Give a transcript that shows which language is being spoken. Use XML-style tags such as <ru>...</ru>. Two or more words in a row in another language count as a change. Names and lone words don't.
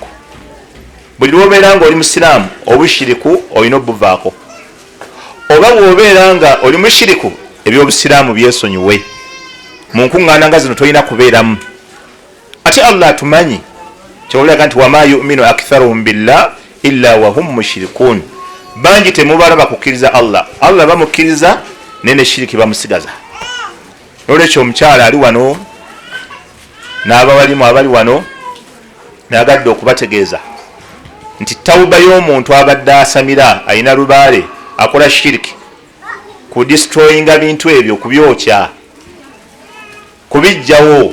<lg>Buli lwobeera nga oli musiraamu, obushiriku olina obuvaako, oba bwobeera nga oli mushiriku ebyobusiraamu byesonyiwe. Mu nkuŋŋaana nga zino tolina kubeeramu. Ate Allah atumanyi kyolaga nti</lg> <ar>وما يؤمن أكثرهم بالله إلا وهم مشركون,</ar> <lg>bangi temubala bakukkiriza Allah, Allah bamukkiriza naye ne shiriki bamusigaza. Olwekyo omukyala ali wano n'abawalimu abali wano nagadde okubategeeza nti tawuba y'omuntu abadde asamira, ayina lubaale, akola shiriki, ku destroyinga bintu ebyo, kubyokya, kubijjawo.</lg>